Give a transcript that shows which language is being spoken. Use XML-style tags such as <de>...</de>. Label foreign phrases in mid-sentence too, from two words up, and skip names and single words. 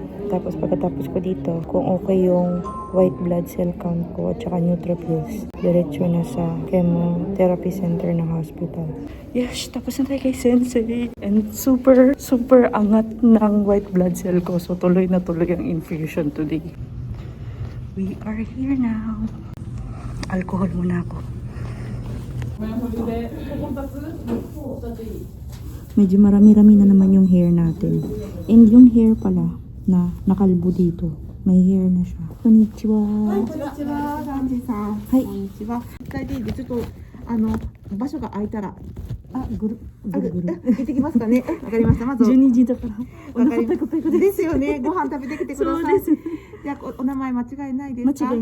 <tl>Tapos pagkatapos ko dito, kung okay yung</tl> <en>white blood cell count</en> <tl>ko at saka neutrophils, diretso na sa</tl> <en>chemotherapy center</en> <tl>ng hospital. Yes, tapos na tayo kay Sensei.</tl> <en>And super</en> <tl>angat ng</tl> <en>white blood cell</en> <tl>ko.</tl> <en>So</en> <tl>tuloy na tuloy ang</tl> <en>infusion today. We are here now.</en> <tl>Alcohol muna ako. Medyo marami-rami na naman yung hair natin. And yung hair pala na nakalbo dito, may hair na siya.</tl> <ja>Konnichiwa. サンジさん。はいこんにちは。一回でいいで、ちょっと場所が空いたら。ぐるぐる。行ってきますかね。わかりました。まず。 12時だから。お腹わかりペコペコで。ですよね。ご飯食べてきてください。そうです。じゃあお名前間違いないですか。</ja>